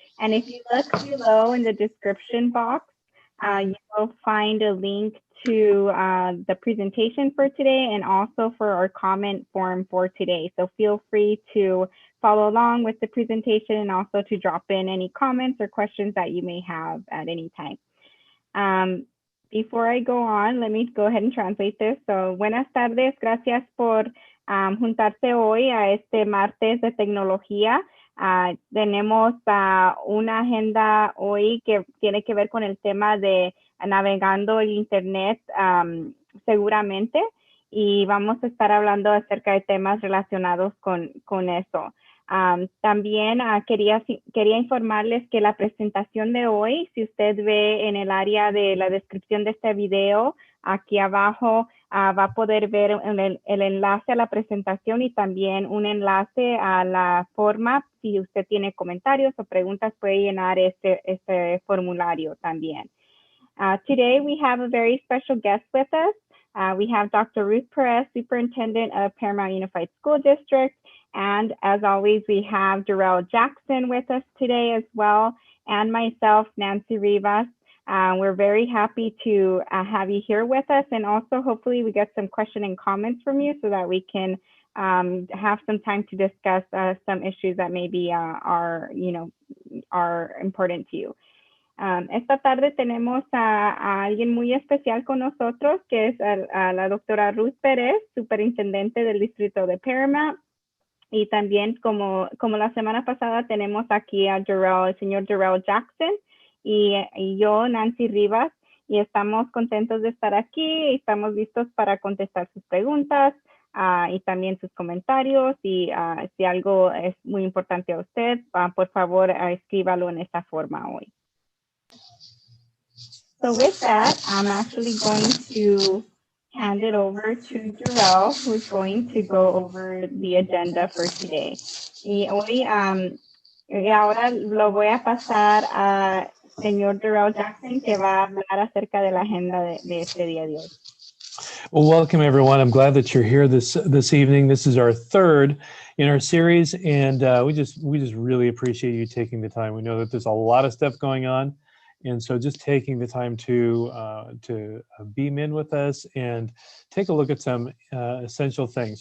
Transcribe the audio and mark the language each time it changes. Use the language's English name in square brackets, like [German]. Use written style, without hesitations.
[English] And if you look below in the description box, you will find a link to the presentation for today and also for our comment form for today. So feel free to follow along with the presentation and also to drop in any comments or questions that you may have at any time. Before I go on, let me go ahead and translate this. [Spanish] So, buenas tardes, gracias por juntarse hoy a este martes de tecnología. Tenemos una agenda hoy que tiene que ver con el tema de navegando el Internet seguramente y vamos a estar hablando acerca de temas relacionados con eso. También quería informarles que la presentación de hoy, si usted ve en el área de la descripción de este video, aquí abajo va a poder ver el enlace a la presentación y también un enlace a la forma. Si usted tiene comentarios o preguntas, puede llenar este formulario también. [English] Today, we have a very special guest with us. We have Dr. Ruth Perez, Superintendent of Paramount Unified School District. And as always, we have Darrell Jackson with us today as well, and myself, Nancy Rivas. We're very happy to have you here with us, and also hopefully we get some questions and comments from you so that we can have some time to discuss some issues that maybe are important to you. [Spanish] Esta tarde tenemos a alguien muy especial con nosotros, que es a la doctora Ruth Pérez, superintendente del distrito de Paramount. Y también, como la semana pasada, tenemos aquí a el señor Darrell Jackson y yo, Nancy Rivas, y estamos contentos de estar aquí y estamos listos para contestar sus preguntas y también sus comentarios. Y si algo es muy importante a usted, por favor, escríbalo en esta forma hoy. [English] So with that, I'm actually going to hand it over to Darrell, who's going to go over the agenda for today. [Spanish] Y hoy, ahora lo voy a pasar a señor Darrell Jackson, que va a hablar acerca de la agenda de este día de hoy. [English] Well, welcome everyone. I'm glad that you're here this evening. This is our third in our series, and we just really appreciate you taking the time. We know that there's a lot of stuff going on. And so just taking the time to beam in with us and take a look at some essential things.